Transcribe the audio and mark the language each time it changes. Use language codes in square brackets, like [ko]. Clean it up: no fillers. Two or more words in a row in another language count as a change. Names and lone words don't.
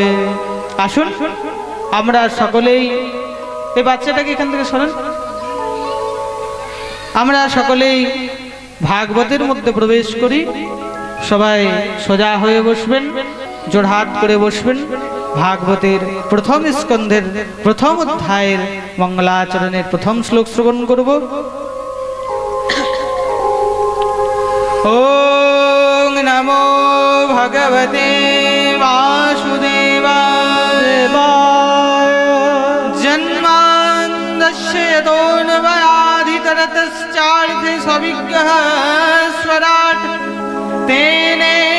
[bn] আসুন আমরা সকলেই, এই বাচ্চাটাকে এখান থেকে সরান, আমরা সকলেই ভাগবতের মধ্যে প্রবেশ করি। সবাই সোজা হয়ে বসবেন, জোড়হাত করে বসবেন। ভাগবতের প্রথম স্কন্ধের প্রথম অধ্যায়ের মঙ্গলাচরণের প্রথম শ্লোক শ্রবণ করব। [sa] ওং নমো ভগবতে বাসুদেবায়। জন্মান্দস্য यतोऽन्वयादितरतश्चार्थे सविग्रहः स्वराट् तेने